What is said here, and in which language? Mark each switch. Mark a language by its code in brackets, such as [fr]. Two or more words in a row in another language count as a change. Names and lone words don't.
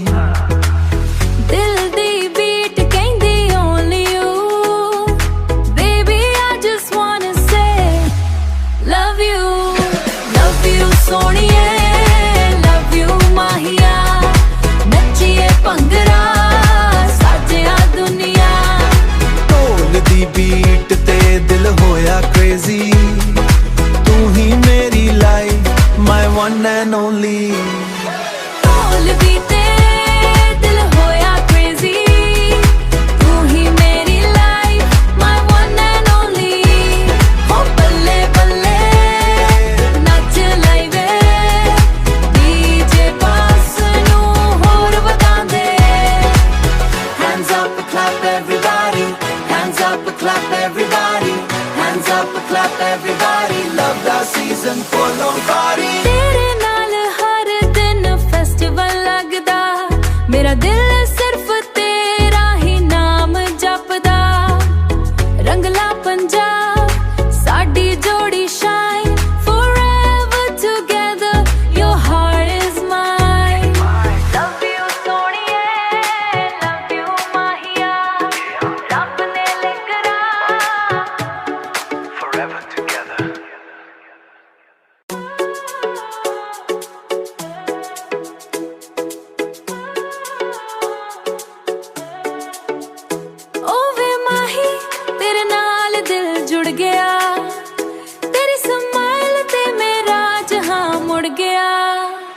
[pa] ਦਿਲ ਦੀ ਬੀਟ ਕਹਿੰਦੀ [en] only you baby I just wanna say love you ਸੋਹਣੀਏ love you [pa] ਮਾਹੀਆ ਨੱਚੀਏ ਭੰਗੜਾ ਸਾਜਿਆ ਦੁਨੀਆ ਢੋਲ ਦੀ ਬੀਟ ਤੇ ਦਿਲ ਹੋਇਆ ਕ੍ਰੇਜ਼ੀ ਤੂੰ ਹੀ ਮੇਰੀ ਲਾਈਫ [en] my one and only [pa] ਢੋਲ ਵੀ ਤੇ ਦਿਲ ਹੋਇਆ crazy ਤੂੰ ਹੀ ਮੇਰੀ life [en] my one and only [pa] ਹੋ ਬੱਲੇ ਬੱਲੇ ਨੱਚ ਲਈ ਵੇ DJ ਬਾਸ ਨੂੰ ਹੋਰ ਵਧਾਉਂਦੇ [en] Hands up, clap everybody. Hands up, clap everybody. Hands up, clap everybody. Love the season for long party. [pa] ਤੇਰੇ ਨਾਲ ਹਰ ਦਿਨ ਫੈਸਟੀਵਲ ਲੱਗਦਾ ਮੇਰਾ ਦਿਲ ਸਿਰਫ ਤੇਰਾ ਹੀ ਨਾਮ ਜਪਦਾ ਰੰਗਲਾ ਪੰਜਾਬ ਸਾਡੀ ਜੋੜੀ ਸ਼ਾਈਨ [en] forever together your heart is mine love you [pa] ਸੋਹਣੀਏ [en] love you [pa] ਮਾਹੀਆ ਰੱਬ ਨੇ ਲਿਖਣਾ [en] Forever together. [pa] ਓ ਵੇ ਮਾਹੀ ਤੇਰੇ ਨਾਲ ਦਿਲ ਜੁੜ ਗਿਆ ਤੇਰੀ ਸਮਾਈਲ ਤੇ ਮੇਰਾ ਜਹਾਂ ਮੁੜ ਗਿਆ